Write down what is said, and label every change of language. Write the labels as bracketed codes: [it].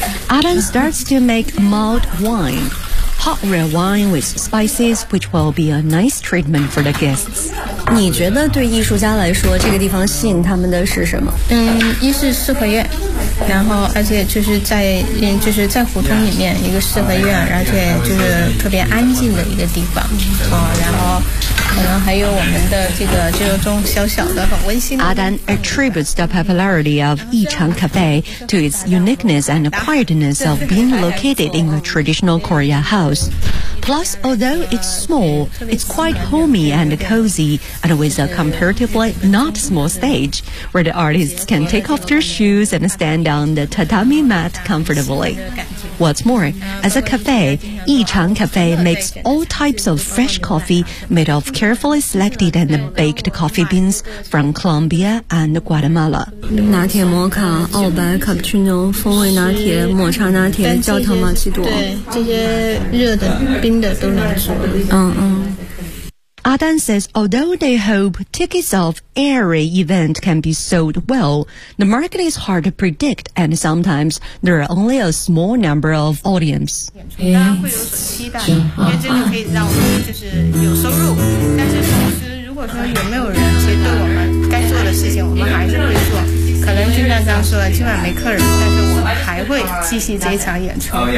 [en] Adan starts to make mulled wine hot red wine with spices which will be a nice treatment for the guests [zh] 你觉得对艺术家来说这个地方吸引他们的是什么嗯一是四合院然后而且就是在就是在胡同里面一个四合院而且就是特别安静的一个地方、哦、然后可能还有我们的这个就是种小小的很温馨的 [en] Adan attributes the popularity of Yichang Cafe to its uniqueness and quietness of being located in a traditional Korea house plus although it's small it's quite homey and cozyand with a comparatively not small stage where the artists can take off their shoes and stand on the tatami mat comfortably. What's more, as a cafe, Yichang Cafe makes all types of fresh coffee made of carefully selected and baked coffee beans from Colombia and Guatemala. [zh] 拿铁摩卡、澳白、卡布奇诺、风味拿铁、抹茶拿铁、焦糖玛奇朵。对，这些热的、冰的都能做。嗯嗯。 [en] Adan says although they hope tickets of every event can be sold well, the market is hard to predict and sometimes there are only a small number of audience. [zh] 大家会有所期待因为这个可以让我们就是有收入但是同时如果说有没有人其实对我们该做的事情我们还是会做可可能就像刚说的，今晚没客人，但是我们还会继续这一场演出。